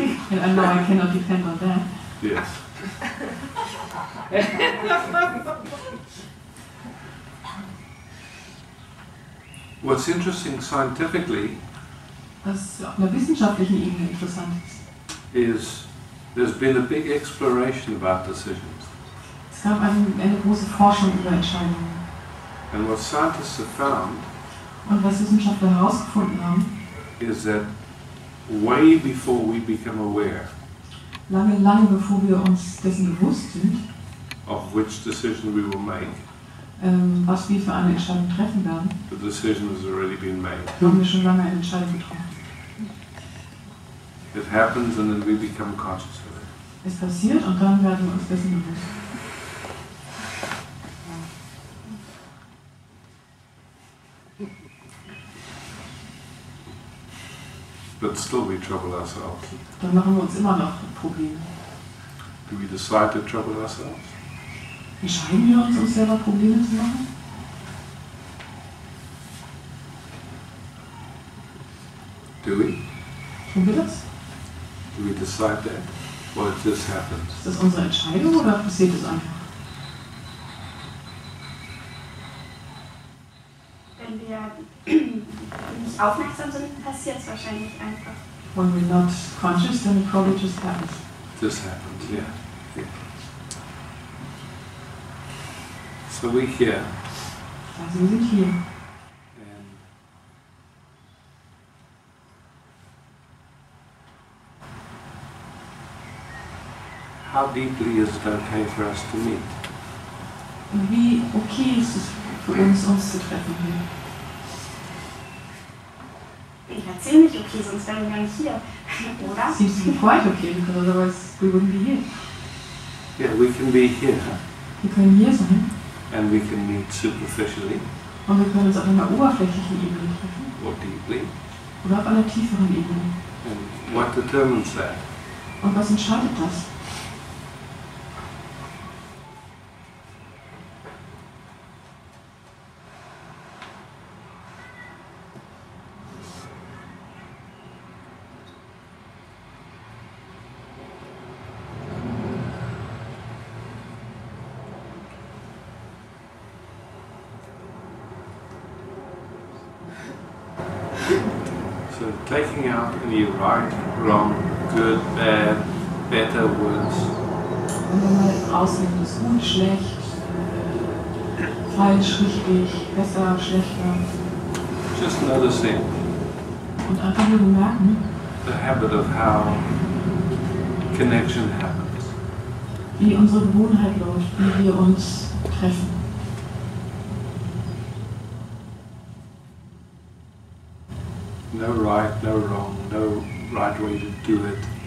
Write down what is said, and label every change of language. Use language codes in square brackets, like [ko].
[en] And I know I cannot depend on that. Yes. What's interesting scientifically [de] Was auf einer wissenschaftlichen Ebene interessant [en] is there's been a big exploration about decisions. [de] Es gab eine große Forschung über Entscheidungen. [en] And what scientists have found [de] Und was Wissenschaftler herausgefunden haben, [en] is that way before we become aware [de] lange bevor wir uns dessen bewusst sind, [en] of which decision we will make, [de] was wir für eine Entscheidung treffen werden, [en] the decision has already been made. [de] haben wir schon lange eine Entscheidung getroffen. [en] It happens and then we become conscious of it. [de] Es passiert und dann werden wir uns dessen bewusst. [en] But still we trouble ourselves. [de] Dann machen wir uns immer noch Probleme. [en] Do we decide to trouble ourselves? [de] Entscheiden wir uns selber Probleme zu machen? [en] Do we? [de] Tun wir das? [en] Do we decide that? Or it just happens? [de] Ist das unsere Entscheidung oder passiert es einfach? Wenn wir nicht aufmerksam sind, passiert es wahrscheinlich einfach. [en] When we're not conscious, then it probably just happens. Just happens, yeah. So we're here. [de] Also wir sind hier. [en] And how deeply is it okay for us to meet? [de] Und wie okay ist es für uns zu treffen hier? Ich erzähle nicht okay, sonst wären wir gar nicht hier, oder? [en] Seems to be quite okay, because otherwise we wouldn't be here. Yeah, we can be here [de] Wir können hier sein [en] and we can meet superficially [de] und wir können uns auf einer oberflächlichen Ebene treffen [en] or deeply. [de] oder auf einer tieferen Ebene. [en] And what determines that? [de] Und was entscheidet das? [en] So taking out any right, wrong, good, bad, better words, [de] Wenn wir mal rausnehmen, das gut, schlecht, falsch, richtig, besser, schlechter [en] just noticing [de] und einfach nur bemerken, [en] the habit of how connection happens. [de] wie unsere Gewohnheit läuft, wie wir uns treffen. [en] No right, no wrong, no right way to do it.